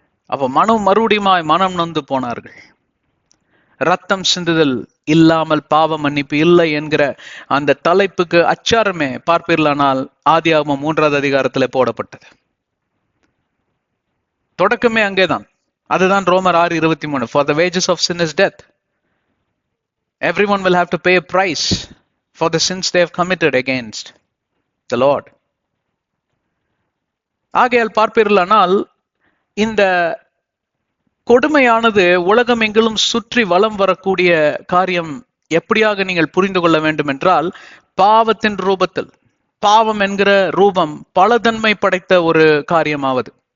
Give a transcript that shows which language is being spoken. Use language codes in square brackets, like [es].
[ta] அப்ப மறுபடியுமாய் மனம் நொந்து போனார்கள். ரத்தம் சிந்துதல் இல்லாமல் பாவ மன்னிப்பு இல்லை என்கிற அந்த தலைப்புக்கு அச்சாரமே பார்ப்பீர்களானால் ஆதியாகமம் 3வது அதிகாரத்துல போடப்பட்டது. தொடக்கமே அங்கேதான். அதுதான் ரோமர் 6:23. [en] For the wages of sin is death. Everyone will have to pay a price for the sins they have committed against the Lord. [ta] ஆகையால் பார்ப்பீர்களானால் இந்த கொடுமையானது உலகம் எங்கிலும் சுற்றி வலம் வரக்கூடிய காரியம் எப்படியாக நீங்கள் புரிந்து கொள்ள வேண்டும் என்றால், பாவத்தின் ரூபத்தில். பாவம் என்கிற ரூபம் பலதன்மை படைத்த ஒரு காரியமாவது.